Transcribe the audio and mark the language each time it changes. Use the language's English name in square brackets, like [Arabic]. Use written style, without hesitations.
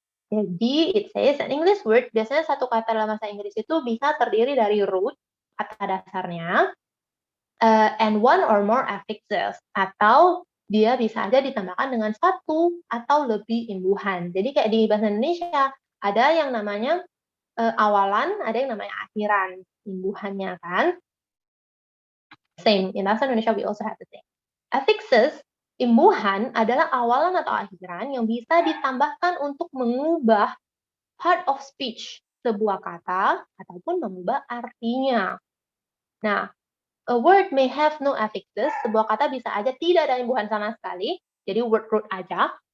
[Indonesian] Jadi, [English] it says an English word, [Indonesian] biasanya satu kata dalam bahasa Inggris itu bisa terdiri dari root, kata dasarnya, [English] and one or more affixes, [Indonesian] atau dia bisa aja ditambahkan dengan satu atau lebih imbuhan. Jadi kayak di bahasa Indonesia, ada yang namanya awalan, ada yang namanya akhiran, imbuhannya kan. [English] Same, in bahasa Indonesia we also have the same. [Indonesian] Affixes, imbuhan adalah awalan atau akhiran yang bisa ditambahkan untuk mengubah part of speech, sebuah kata, ataupun mengubah artinya. Nah, [English] a word may have no affixes, [Indonesian] sebuah kata bisa aja tidak ada imbuhan sama sekali, jadi word root aja.